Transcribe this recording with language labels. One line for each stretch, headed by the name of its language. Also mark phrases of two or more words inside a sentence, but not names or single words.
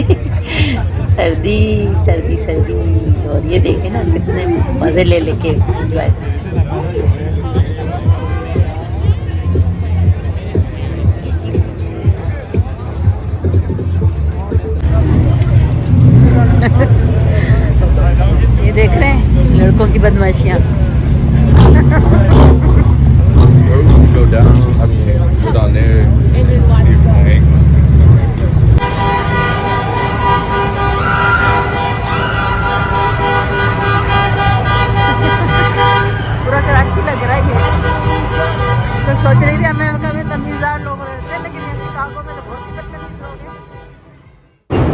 Urdu: سردی سردی سردی، اور یہ دیکھیں نا کتنے مزے لے لیکے انجوائے یہ دیکھ رہے ہیں لڑکوں کی بدمعاشیاں.
English: Go down. I mean, go down there.
Urdu: پورا کراچی لگ رہا ہے یہ. تو سوچ رہی تھی امریکہ میں تمیزدار لوگ رہتے ہیں، لیکن یہ شکاگو میں تو بہت ہی بدتمیز لوگ ہیں.